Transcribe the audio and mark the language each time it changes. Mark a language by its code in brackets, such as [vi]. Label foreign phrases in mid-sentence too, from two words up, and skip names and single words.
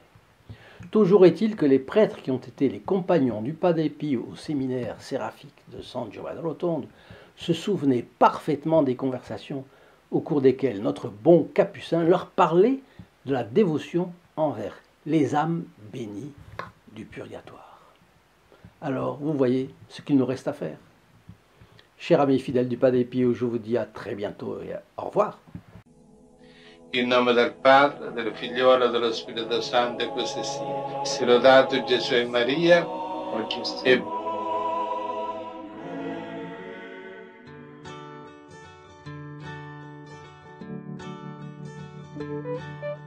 [fr] Toujours est-il que les prêtres qui ont été les compagnons du Padre Pio au séminaire séraphique de San Giovanni Rotondo se souvenaient parfaitement des conversations au cours desquelles notre bon capucin leur parlait de la dévotion envers les âmes bénies du purgatoire. Alors, vous voyez ce qu'il nous reste à faire. Chers amis fidèles du Pas des Pieds, je vous dis à très bientôt et au revoir. [it] In nome del Padre, del Figliolo e dello Spirito Santo, e così sia. Si lodato Gesù e Maria, e